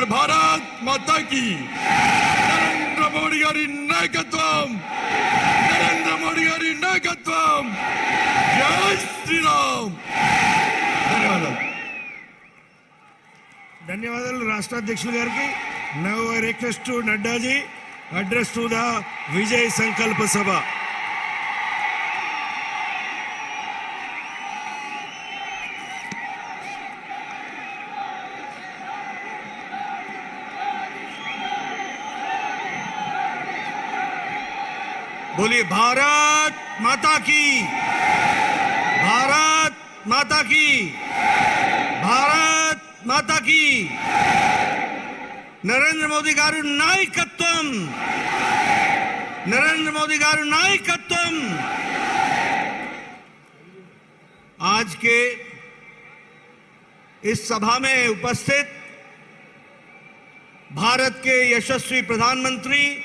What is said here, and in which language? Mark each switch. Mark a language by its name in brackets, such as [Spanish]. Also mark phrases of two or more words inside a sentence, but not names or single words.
[Hindi] भारत माता की, [Telugu] నరేంద్ర మోడీ గారి నాయకత్వం, [Hindi] जय श्रीराम. [Telugu] ధన్యవాదాలు రాష్ట్ర అధ్యక్షులు గారికి. [English] Now I request to నడ్డాజీ address to the Vijay Sankalpa Sabha. [Hindi] बोलिए भारत माता की, भारत माता की, भारत माता की. [Telugu] నరేంద్ర మోదీ గారి నాయకత్వం, నరేంద్ర మోదీ గారు నాయకత్వ. [Hindi] आज के इस सभा में उपस्थित भारत के यशस्वी प्रधानमंत्री,